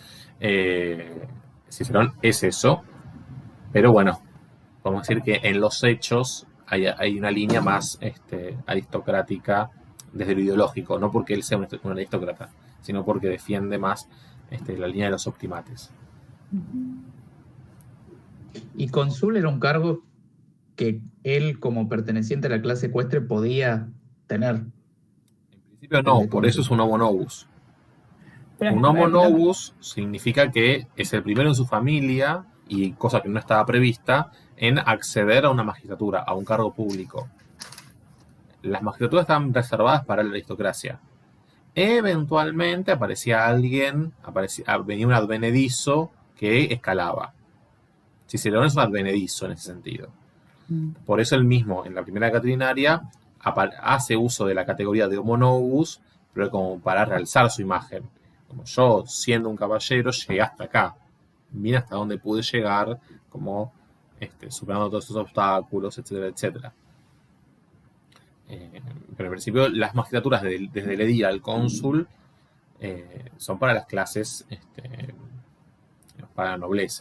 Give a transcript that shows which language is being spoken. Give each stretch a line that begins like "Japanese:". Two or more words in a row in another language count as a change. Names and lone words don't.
Spanish: Cicerón es eso, pero bueno, vamos a decir que en los hechos hay una línea más aristocrática desde lo ideológico, no porque él sea un aristócrata, sino porque defiende más la línea de los optimates. Y cónsul era un cargo que él, como perteneciente a la clase ecuestre, podía tener. En principio no, por eso es un
Latin: homo novus.
Spanish: Un
Latin: homo novus
Spanish: significa que es el primero en su familia, y cosa que no estaba prevista, en acceder a una magistratura, a un cargo público. Las magistraturas estaban reservadas para la aristocracia. Eventualmente aparecía alguien, venía un advenedizo que escalaba. Cicerón es un advenedizo en ese sentido. Por eso él mismo, en la primera catilinaria, hace uso de la categoría de
Latin: homo novus,
Spanish: pero como para realzar su imagen. Como yo, siendo un caballero, llegué hasta acá. Vine hasta donde pude llegar, como superando todos estos obstáculos, etcétera, etcétera. Pero en principio las magistraturas desde el edil al cónsul son para las clases, para la nobleza.